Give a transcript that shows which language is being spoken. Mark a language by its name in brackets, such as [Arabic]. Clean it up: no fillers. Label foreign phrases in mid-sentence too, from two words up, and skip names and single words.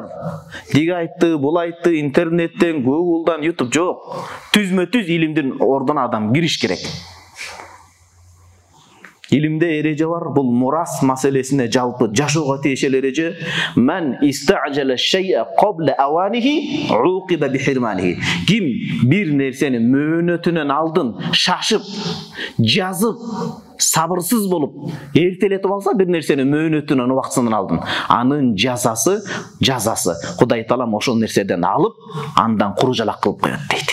[Kyrgyz] Диге айтты, бул айтты, интернеттен, Google'дан, YouTube жок. Түзмө-түз илимдин ордуна адам кириш керек. Илимде эреже бар, бул мурас маселесине жалпы жашоого тиешелүү эреже. [Arabic] من استعجل شيئا قبل أوانه عوقب بحرمانه. [Kyrgyz] Ким бир нерсени мөөнөтүнөн алдын шашып, жазып, сабырсыз болуп, эртелетип алса, бир нерсени мөөнөтүнөн убактысынан алдын, анын жазасы Кудай Таалам ошол нерседен алып, андан куружалак кылып коет дейт.